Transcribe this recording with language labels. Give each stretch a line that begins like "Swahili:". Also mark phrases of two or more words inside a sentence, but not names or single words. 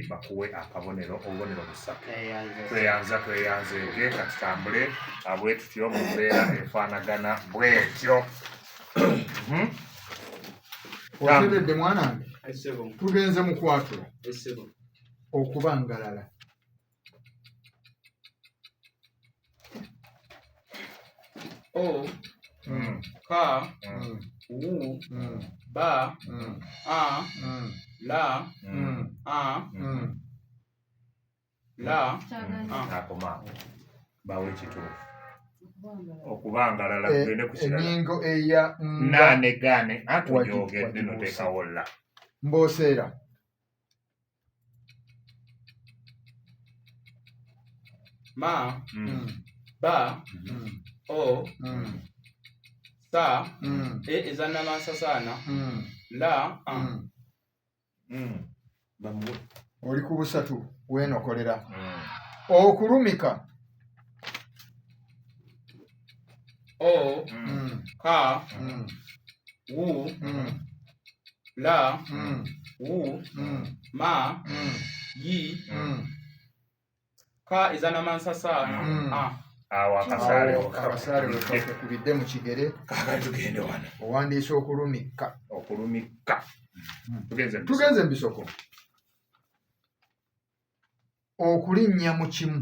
Ganda: Bakuwe akabonero obubonero busatu. Tweyanza. Tweyanzege katutambule bwe tutyo mu mbeera efaanagana bwetyo. Oteredde mwanange? Tugenze mu kwatula. Okubangalala. O. Ka. U. Ba. A. La. A. La. Nakoma bawe ekituufu. Okubangalala tugende ku kirala. Ennyingo eya Naane gaane atujoogedde noteekawo la. Mboseera. Ma. Ba. O. Sa. E ezannamansasana. La. Bamuwe. Oli ku busatu weenokolera. Okulumika. O. Ka. U. La. U. Ma. Yi. Ka ezannamansasana. Awo akasaale wekakubidde mu kigere. Kaagala tugende wano. Owandiise okulumika. Tugenze mu bisoko. Okulinnya mu kimu.